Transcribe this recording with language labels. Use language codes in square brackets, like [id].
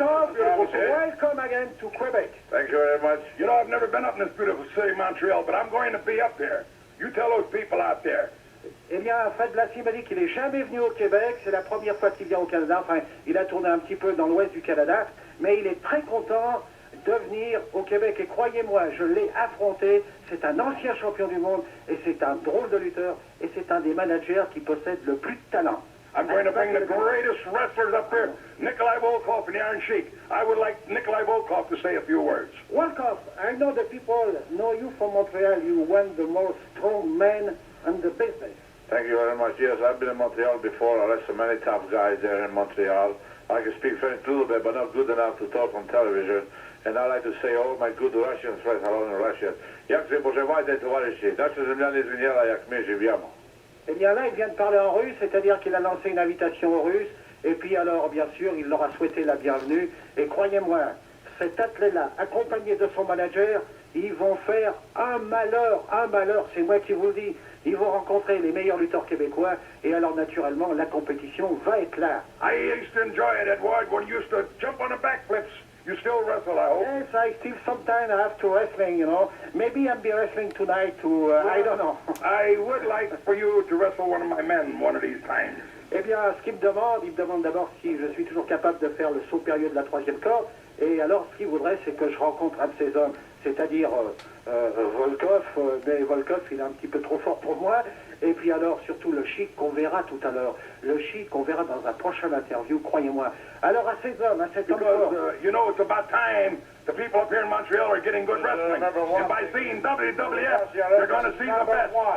[en] up in this beautiful city. welcome again to Quebec. Thank you very much. You know, I've never been up in this beautiful city, Montreal, but I'm going to be up there. You tell those people out there. [fr] Eh bien, Fred Blassie m'a dit qu'il n'est jamais venu au Québec. C'est la première fois qu'il vient au Canada. Enfin, il a tourné un petit peu dans l'ouest du Canada. Mais il est très content de venir au Québec. Et croyez-moi, je l'ai affronté. C'est un ancien champion du monde. Et c'est un drôle de lutteur. Et c'est un des managers qui possède le plus de talent. [en] I'm going to bring the greatest wrestlers up there, Nikolai Volkov and the Iron Sheik. I would like Nikolai Volkov to say a few words. Volkov, I know the people know you from Montreal. You one the most strong man in the business. Thank you very much. Yes, I've been in Montreal before. I wrestled many tough guys there in Montreal. I can speak French a little bit, but not good enough to talk on television. And I like to say all my good Russian friends are all in Russia. Jak się pożywajcie, towarzyszy? Nasze земляне zmieniają, jak my żyjemy. [fr] Eh bien là, il vient de parler en russe, c'est-à-dire qu'il a lancé une invitation aux Russes, et puis alors, bien sûr, il leur a souhaité la bienvenue. Et croyez-moi, cet athlète-là, accompagné de son manager, ils vont faire un malheur, c'est moi qui vous le dis. Ils vont rencontrer les meilleurs lutteurs québécois, et alors naturellement, la compétition va être là. [en] I used to enjoy it, Edward, when you used to jump on the backflips. You still wrestle, I hope. Yes, I still sometimes have to wrestling, you know. Maybe I'll be wrestling tonight too, I don't know. I would like for you to wrestle one of my men one of these times. [fr] Eh bien, ce qu'il me demande, il me demande d'abord si je suis toujours capable de faire le saut périlleux de la troisième corde. Et alors, ce qu'il voudrait, c'est que je rencontre un de ces hommes, c'est-à-dire Volkov. Mais Volkov, il est un petit peu trop fort pour moi. Et puis alors, surtout le Chic qu'on verra tout à l'heure. Le Chic qu'on verra dans un prochain interview, croyez-moi. Alors, à ces hommes, à cet homme fort. [en] You know, it's about time. The people up here in Montreal are getting good wrestling. And by seeing WWF, they're going to see the best.